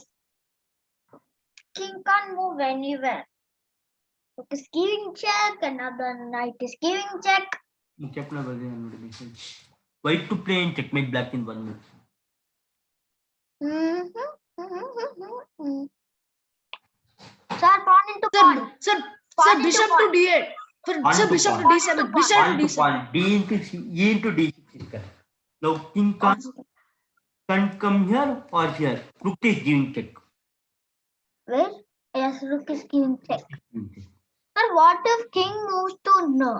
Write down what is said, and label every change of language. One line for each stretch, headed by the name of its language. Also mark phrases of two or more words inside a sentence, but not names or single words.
English: King can't move anywhere. Rook is giving check. Another knight is giving check. White to play in checkmate black in one move. Sir, pawn into pawn. Sir, Pawn bishop into to D8. Sir, bishop to pawn. D7. Bishop to Pawn to D7. pawn. E into D6 is correct. Now king can't come here or here. Rook is giving check. Where? Yes, rook is giving check. Sir, what if king moves to no?